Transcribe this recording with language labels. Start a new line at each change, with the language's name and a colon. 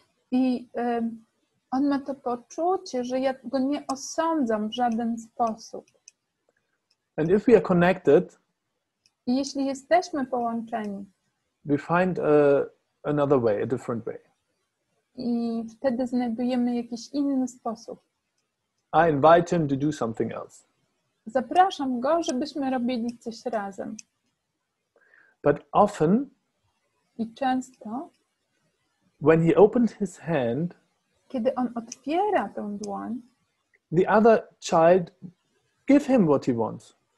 Polish: I on ma to poczucie, że ja go nie osądzam w żaden sposób.
English: And if we are connected,
Polish: I jeśli jesteśmy połączeni,
English: we find another way, a different way.
Polish: I wtedy znajdujemy jakiś inny sposób.
English: I invite him to do something else.
Polish: Zapraszam go, żebyśmy robili coś razem.
English: But often,
Polish: I często,
English: when he opened his hand,
Polish: kiedy on otwiera tę dłoń,
English: the other child give him what he wants.